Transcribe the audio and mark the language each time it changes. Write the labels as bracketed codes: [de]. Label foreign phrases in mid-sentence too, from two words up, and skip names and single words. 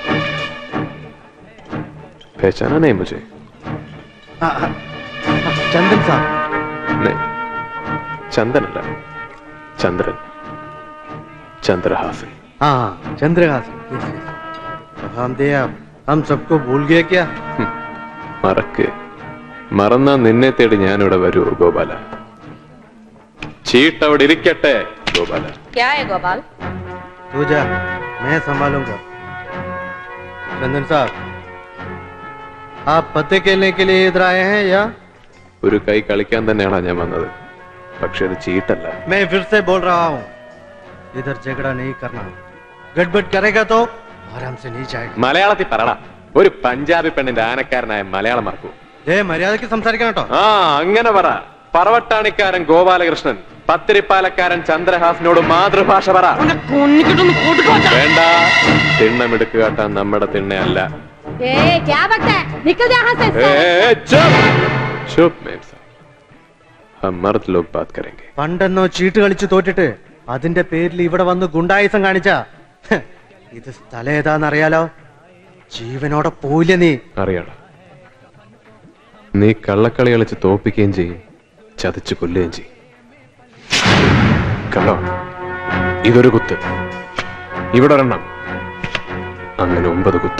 [hi] पहचाना नहीं मुझे? चंदन साहब। नहीं, चंदन अല്ല, चंद्रन, चंद्रहासन। हाँ चंद्रहासन। हम दे हम सबको भूल गए क्या? [ml] മറക്ക് മറന്നാ നിന്നെ തേടി ഞാനിവിടെ വരൂ ഗോപാല. ചീട്ട് അവിടെ ഇരിക്കട്ടെ ഗോപാല. [hi] क्या है गोपाल? तू जा, मैं संभालूंगा। चंदन साहब, आप पत्ते खेलने के लिए इधर आए हैं या? [ml] ഒരു കൈ കളിക്കാൻ തന്നെയാണ് ഞാൻ വന്നത്, പക്ഷെ ഇത് ചീട്ടല്ല. [hi] मैं फिर से बोल रहा हूँ, इधर झगड़ा नहीं करना। गड़बड़ करेगा तो आराम से नहीं जाएगा। [ml] മലയാളത്തിൽ പറടാ. ഒരു പഞ്ചാബി പെണ്ണിന്റെ ആനക്കാരനായ മലയാളം മറക്കൂ. മര്യാദയ്ക്ക് സംസാരിക്കണം കേട്ടോ. ആ അങ്ങനെ പറ. പറവട്ടാണിക്കാരൻ ഗോപാലകൃഷ്ണൻ പത്തിരിപ്പാലക്കാരൻ ചന്ദ്രഹാസനോട് മാതൃഭാഷ പറ. വേണ്ട, തിണ്ണമെടുക്ക് കാട്ടാൻ നമ്മുടെ തിണ്ണയല്ല. [hi] क्या बकता है? निकल जा यहाँ से। चुप मैम साहब, हम मर्द लोग बात करेंगे. [ml] പണ്ടെന്നോ ചീട്ട് കളിച്ച് തോറ്റിട്ട് അതിന്റെ പേരിൽ ഇവിടെ വന്ന് ഗുണ്ടായുസം കാണിച്ച ഇത് സ്ഥലം ഏതാന്നറിയാലോ? ജീവനോടെ പോയില്ല നീ. അറിയാടാ, നീ കള്ളക്കളി കളിച്ച് തോപ്പിക്കുകയും ചെയ്യും, ചതച്ചു കൊല്ലുകയും ചെയ്യും. കണ്ടോ, ഇതൊരു കുത്ത്, ഇവിടെ ഒരെണ്ണം, അങ്ങനെ 9 കുത്ത്.